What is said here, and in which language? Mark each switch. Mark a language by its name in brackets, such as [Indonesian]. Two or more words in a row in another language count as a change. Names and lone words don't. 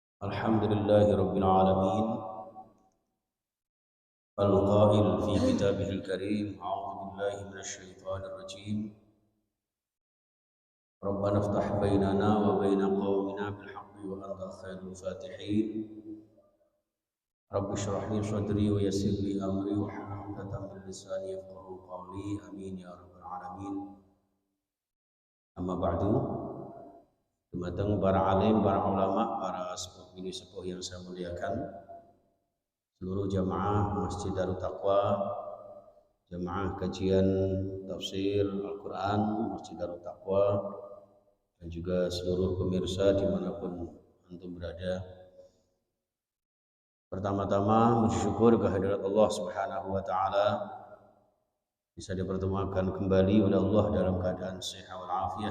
[Arabic] الحمد لله رب العالمين القائل في كتابه الكريم أعوذ بالله من الشيطان الرجيم ربنا افتح بيننا وبين قومنا بالحق وأنت خير الفاتحين رب اشرح لي صدري ويسر لي أمري واحلل عقدة من لساني يفقهوا قولي آمين يا رب العالمين. أما بعد. [Indonesian] Dumateng para alim, para ulama, [Javanese] para sepuh bini sepuh [Indonesian] yang saya muliakan, seluruh jamaah Masjid Darut Taqwa, jamaah kajian tafsir Al-Quran Masjid Darut Taqwa, dan juga seluruh pemirsa dimanapun antum berada. Pertama-tama bersyukur kehadirat Allah Subhanahu wa Ta'ala, bisa dipertemukan kembali oleh Allah dalam keadaan sehat walafiat.